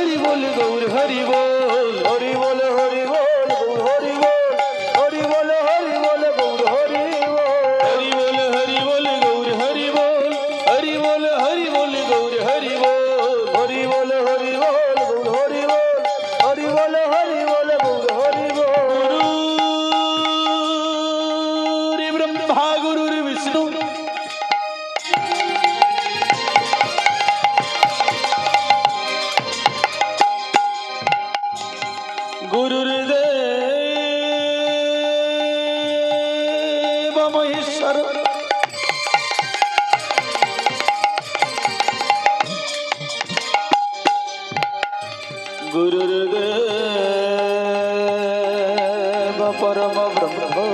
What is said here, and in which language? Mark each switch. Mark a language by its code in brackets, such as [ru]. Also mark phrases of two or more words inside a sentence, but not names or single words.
[hi] बोल गौर हरि बोल हरि बोल हरि बोल गौर हरि बोल हरि बोल हरि बोल गौर हरि बोल हरि बोल गौर हरि बोल हरि बोल हरि बोल गौर हरि बोल हरि बोल हरि बोल गौर हरि बोल हरि बोल हरि बोल गौर हरि बोल [sa] गुरु ब्रह्मा गुरु विष्णु गुरुर्देव महेश्वर गुरुर्देव परम ब्रह्म